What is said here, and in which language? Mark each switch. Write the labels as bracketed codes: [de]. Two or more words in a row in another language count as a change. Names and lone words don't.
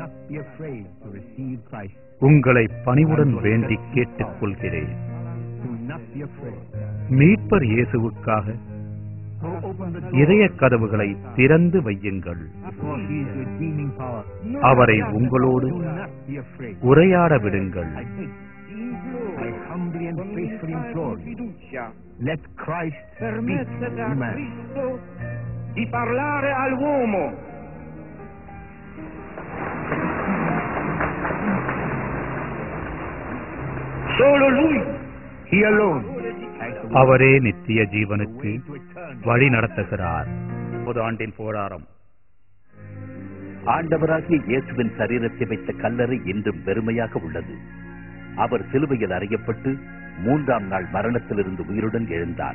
[ta] உங்களை பணிவுடன் வேண்டி கேட்டுக் கொள்கிறேன். மீட்பர் இயேசுவுக்காக இதய கதவுகளை திறந்து வையுங்கள். அவரை உங்களோடு உரையாட விடுங்கள். [it] Di parlare all'uomo. Solo lui, [en] he alone. [ta] அவரே நித்திய ஜீவனுக்கு வழி நடத்துகிறார். ஆண்டின் போராடம். ஆண்டவராகிய இயேசுவின் சரீரத்தை வைத்த கல்லறை இன்றும் வெறுமையாக உள்ளது. அவர் சிலுவையில் அறையப்பட்டு 3ஆம் நாள் மரணத்திலிருந்து உயிருடன் எழுந்தார்.